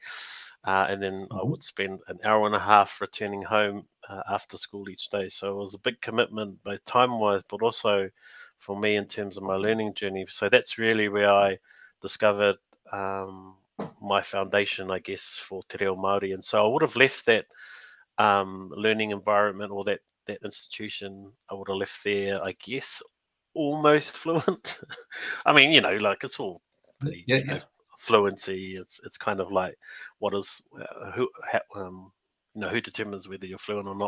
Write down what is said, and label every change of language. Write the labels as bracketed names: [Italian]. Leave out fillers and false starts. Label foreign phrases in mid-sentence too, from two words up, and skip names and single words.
[English] And then I would spend an hour and a half returning home after school each day. So it was a big commitment, both time-wise, but also for me in terms of my learning journey. So that's really where I discovered my foundation, I guess, for [Māori] te reo Māori. [English] And so I would have left that learning environment, or that institution, I would have left there, I guess, almost fluent. I mean, like it's all pretty, fluency. It's kind of like what is who determines whether you're fluent or not.